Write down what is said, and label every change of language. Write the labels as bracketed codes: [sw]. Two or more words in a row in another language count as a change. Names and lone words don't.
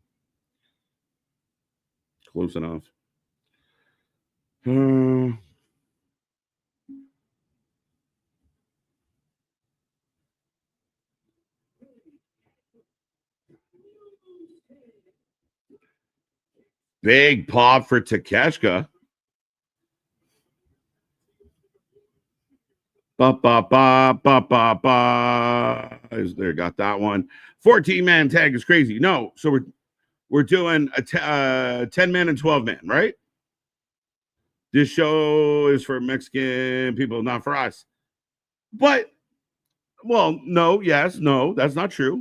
[en] Close enough. Big pop for Takeshka. Ba ba ba ba ba ba. Is there? Got that one. 14-man tag is crazy. No, so we're doing a 10-man and 12-man, right? This show is for Mexican people, not for us. But, well, no, yes, no, that's not true.